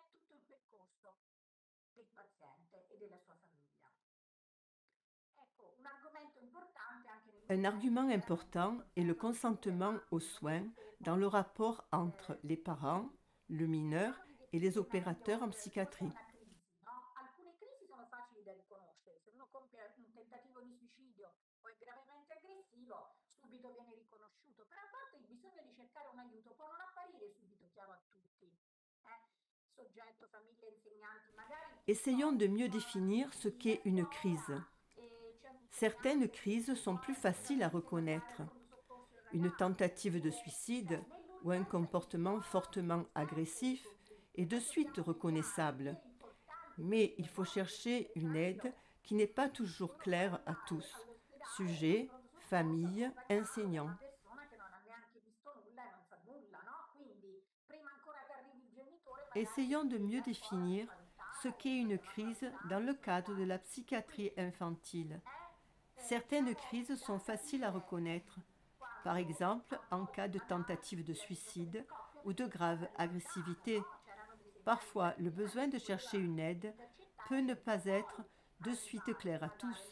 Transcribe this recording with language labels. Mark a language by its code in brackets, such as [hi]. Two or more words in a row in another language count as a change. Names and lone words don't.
[fr] Un argument important est le consentement aux soins dans le rapport entre les parents, le mineur et les opérateurs en psychiatrie. [it] Alcune crisi sono facili da riconoscere, se uno compie un tentativo di suicidio o è gravemente aggressivo, subito viene riconosciuto, però a volte il bisogno di cercare un aiuto può non apparire subito chiaro a tutti. soggetto famiglia e insegnanti, magari [fr] Essayons de mieux définir ce qu'est une crise. Certaines crises sont plus faciles à reconnaître. Une tentative de suicide ou un comportement fortement agressif est de suite reconnaissable. Mais il faut chercher une aide qui n'est pas toujours claire à tous. Sujet, famille, enseignants. [it] una persona che non ha neanche visto nulla e non sa nulla, no? Quindi prima ancora che arrivi il genitore, magari [fr] Essayons de mieux [it] la scuola [fr] définir ce [it] spaventata, [fr] qu'est une crise dans le cadre de la psychiatrie infantile. Certaines crises sont faciles à reconnaître, par exemple en cas de tentative de suicide ou de grave agressivité. Parfois, le besoin de chercher une aide peut ne pas être de suite clair à tous.